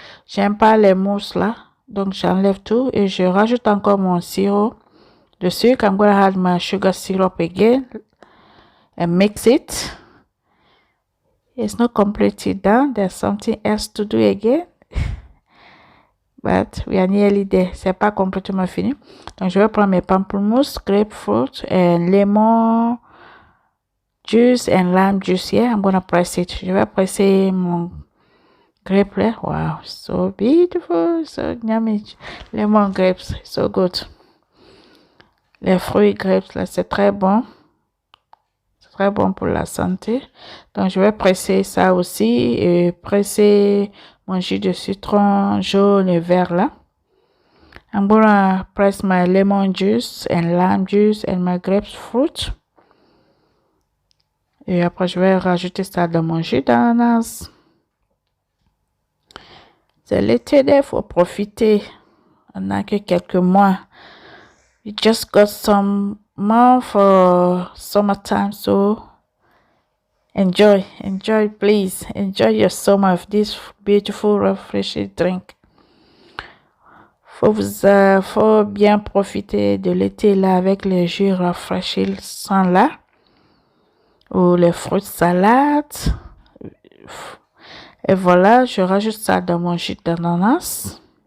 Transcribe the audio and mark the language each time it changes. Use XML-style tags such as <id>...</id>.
<fr>J'aime pas les mousses là, donc j'enlève tout et je rajoute encore mon sirop de sucre.</fr> <en>I'm gonna add my sugar syrup again and mix it. It's not completely done. There's something else to do again. But we are nearly there.</en> <fr>C'est pas complètement fini. Donc, je vais prendre mes pamplemousse,</fr> <en>grapefruit, and lemon juice and lime juice. Yeah, I'm gonna press it.</en> <fr>Je vais presser mon grape là.</fr> <en>Wow, so beautiful, so yummy. Lemon grapes, so good.</en> <fr>Les fruits grapes là, c'est très bon. C'est très bon pour la santé. Donc, je vais presser ça aussi et presser mon jus de citron jaune et vert là.</fr> <en>I'm gonna press my lemon juice and lime juice and my grapefruit.</en> <fr>Et après, je vais rajouter ça dans mon jus d'ananas. C'est l'été, il faut profiter. On n'a que quelques mois.</fr> <en>We just got some more for summertime, so enjoy, please. Enjoy your summer of this beautiful, refreshing drink.</en> <fr>Faut bien profiter de l'été là avec les jus rafraîchissants là. Ou les fruits salades. Et voilà, je rajoute ça dans mon jus d'ananas.</fr>